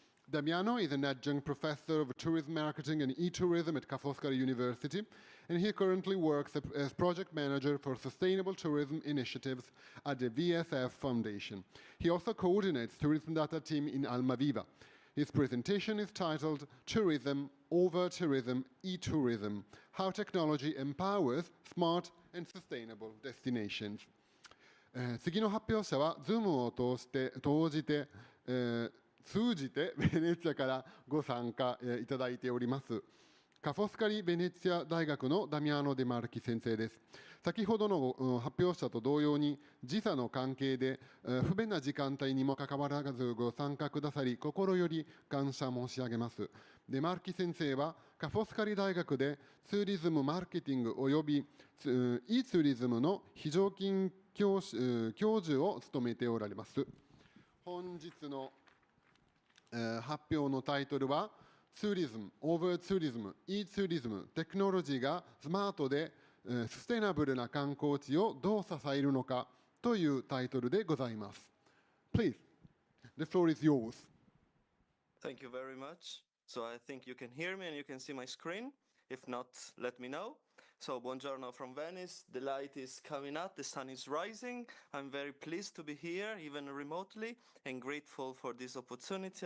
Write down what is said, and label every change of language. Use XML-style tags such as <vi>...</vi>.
<en>Damiano is an adjunct professor of tourism marketing and e-tourism at Ca' Foscari University, and he currently works as project manager for sustainable tourism initiatives at the VSF Foundation. He also coordinates tourism data team in Almaviva. His presentation is titled Tourism, Overtourism, E-Tourism, How Technology Empowers Smart and Sustainable Destinations.</en> <ja>次の発表者は Zoom を通じて、通じてベネチアからご参加いただいておりますカフォスカリ・ベネチア大学のダミアーノ・デ・マルキ先生です。先ほどの発表者と同様に時差の関係で不便な時間帯にもかかわらずご参加くださり心より感謝申し上げます。デ・マルキ先生はカフォスカリ大学でツーリズムマーケティングおよび e ツーリズムの非常勤教授を務めておられます。本日の発表のタイトルはツーリズム、オーバーツーリズム、e ツーリズム、テクノロジーがスマートでステナブルな観光地をどう支えるのかというタイトルでございます。</ja> <en>Please, the floor is yours. Thank you very much. So I think you can hear me and you can see my screen. If not, let me know. So buongiorno from Venice. The light is coming up, the sun is rising. I'm very pleased to be here, even remotely, and grateful for this opportunity.</en>